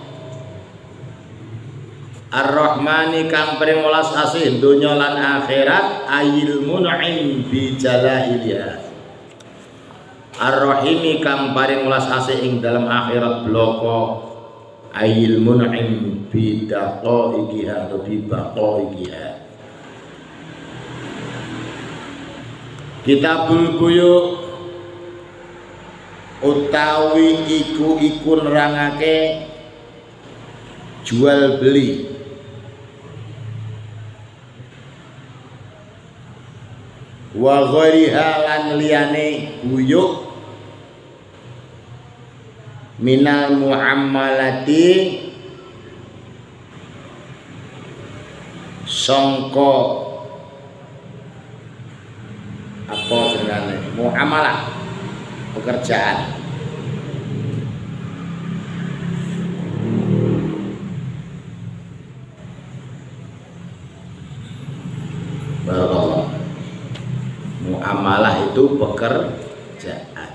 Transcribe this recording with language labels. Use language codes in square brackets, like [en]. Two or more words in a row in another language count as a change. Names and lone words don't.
[jv] Ar-Rahmani kang paring welas asih donya lan akhirat, [ar] ayil mun'im bi jalailiha. [jv] Ar-Rahimi kang paring welas asih ing dalam akhirat bloko, [ar] ayil mun'im bi daqaiqiha [jv] atau [ar] bi baqaiqiha. [jv] Kitabul Buyuk utawi iku nerangake jual beli. [ar] Wa ghairiha [jv] lan liyane buyuk [ar] minal muammalati [jv] sangka apa jenenge muamalah pekerjaan. [ar] Barakallah. [id] Muamalah itu pekerjaan.